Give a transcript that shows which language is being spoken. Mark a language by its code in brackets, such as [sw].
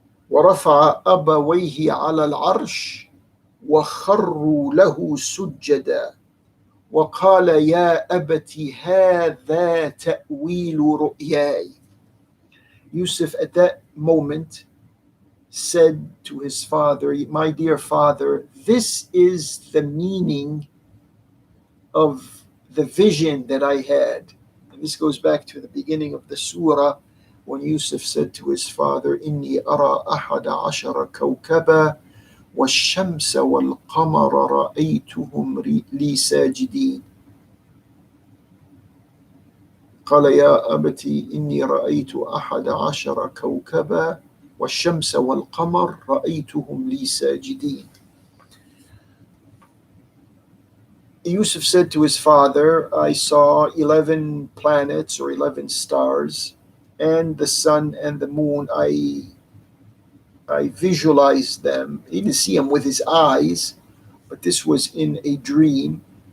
[ar] وَرَفَعَ أَبَوَيْهِ عَلَى الْعَرْشِ وَخَرُّوا لَهُ سُجَّدًا وَقَالَ يَا أَبَتِ هَذَا تَأْوِيلُ رُؤْيَايَ. [en] Yusuf at that moment said to his father, my dear father, this is the meaning of the vision that I had. And this goes back to the beginning of the surah when Yusuf said to his father, [ar] إِنِّي أَرَى أَحَدَ عَشَرَ كَوْكَبًا وَالشَّمْسَ وَالْقَمَرَ رَأَيْتُهُمْ لِي سَاجِدِينَ قال يا أبت إني رأيت أحد عشر كوكبا والشمس والقمر رأيتهم لي ساجدين. [en] Yusuf said to his father, I saw 11 planets or 11 stars, and the sun and the moon. I visualized them. He didn't see them with his eyes, but this was in a dream.